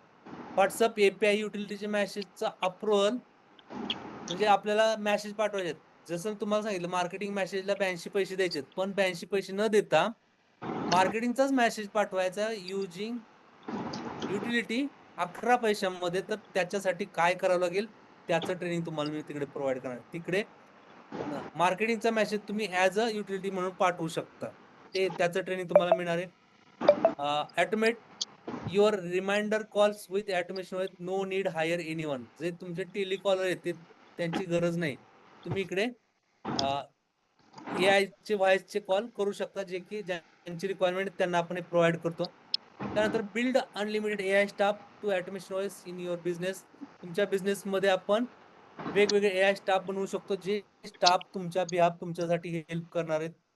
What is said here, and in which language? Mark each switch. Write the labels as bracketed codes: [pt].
[mr] WhatsApp API युटिलिटीचे मेसेजचा approval, म्हणजे आपल्याला message पाठवायचे, जसं तुम्हाला सांगितलं मार्केटिंग मेसेजला 82 पैसे द्यायचे, पण 82 पैसे न देता मार्केटिंगचाच मेसेज पाठवायचा युजिंग युटिलिटी 11 पैशांमध्ये. तर त्याच्यासाठी काय करावं लागेल त्याचं ट्रेनिंग तुम्हाला मी तिकडे प्रोव्हाइड करणार. तिकडे मार्केटिंगचा मेसेज तुम्ही ऍज अ युटिलिटी म्हणून पाठवू शकता, ते त्याचं ट्रेनिंग तुम्हाला मिळणार आहे. [en] Automate your reminder calls with automation with no need hire anyone. [mr] जे तुमचे टेलिकॉलर आहेत त्यांची गरज नाही, तुम्ही इकडे AI चे व्हॉइसचे कॉल करू शकता, जे की ज्यांची रिक्वायरमेंट त्यांना आपण प्रोव्हाइड करतो. [en] त्यानंतर build unlimited AI staff to automation OS in your business. [mr] तुमच्या बिझनेसमध्ये आपण वेगवेगळे AI स्टाफ बनवू शकतो, जे स्टाफ तुमच्या बिहाफ तुमच्यासाठी हेल्प करणार आहेत.